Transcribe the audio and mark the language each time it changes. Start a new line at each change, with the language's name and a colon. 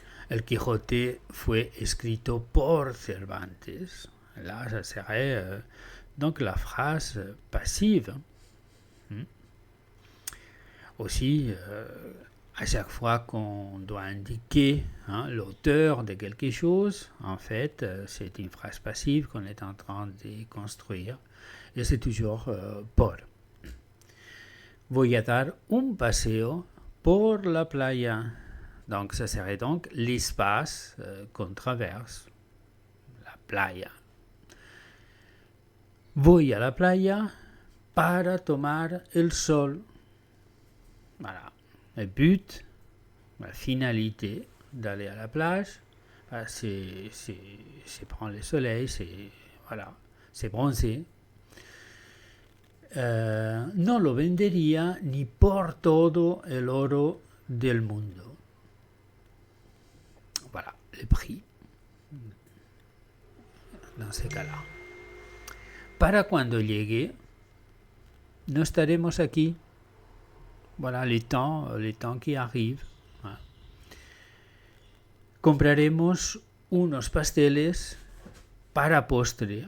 Spanish: El Quijote fue escrito por Cervantes.
French: Là, ça serait donc la phrase passive. Aussi, à chaque fois qu'on doit indiquer l'auteur de quelque chose, en fait, c'est une phrase passive qu'on est en train de construire. Et c'est toujours por.
Spanish: Voy a dar un paseo por la playa.
French: Donc, ça serait donc l'espace qu'on traverse, la playa.
Spanish: Voy a la playa para tomar el sol.
French: Voilà. Le but, la finalité d'aller à la plage, c'est prendre le soleil, c'est bronzer.
Spanish: No lo vendería ni por todo el oro del mundo.
French: Voilà, le prix dans ces cas-là.
Spanish: Para cuando llegue, no estaremos aquí.
French: Voilà les temps qui arrivent.
Spanish: Compraremos unos pasteles para postre.